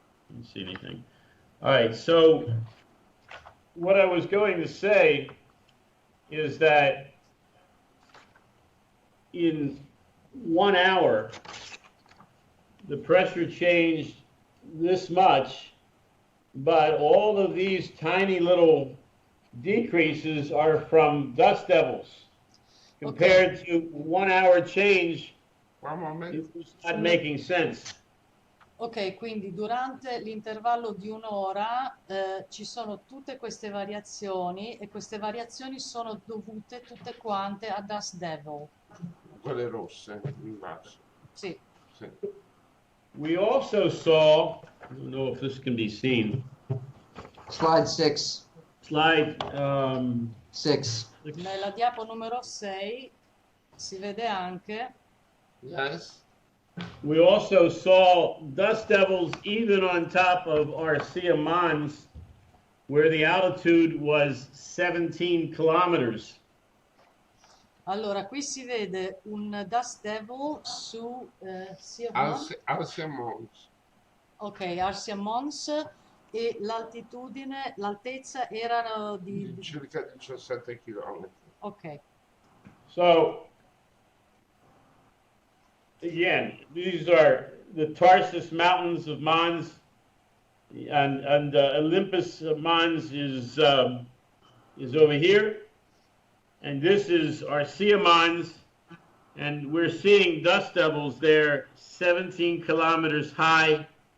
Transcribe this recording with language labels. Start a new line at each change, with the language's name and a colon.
English: I don't see anything. All right, so what I was going to say is that in 1 hour, the pressure changed this much, but all of these tiny little decreases are from dust devils. Compared to 1 hour change, it's not making sense.
Italian: Ok, quindi durante l'intervallo di un'ora ci sono tutte queste variazioni e queste variazioni sono dovute tutte quante a dust devil. Quelle rosse in basso. Sì. Sì.
English: We also saw, I don't know if this can be seen. Slide 6. Slide 6.
Italian: Nella diapo numero 6 si vede anche.
English: Yes. We also saw dust devils even on top of Arcia Mons, where the altitude was 17 kilometers.
Italian: Allora, qui si vede un dust devil su Arcia Mons. Ok, Arcia Mons, e l'altezza erano di circa 17 km. Ok.
English: So, again, these are the Tarsus Mountains of Mons, and Olympus Mons is over here, and this is Arcia Mons, and we're seeing dust devils there 17 kilometers high.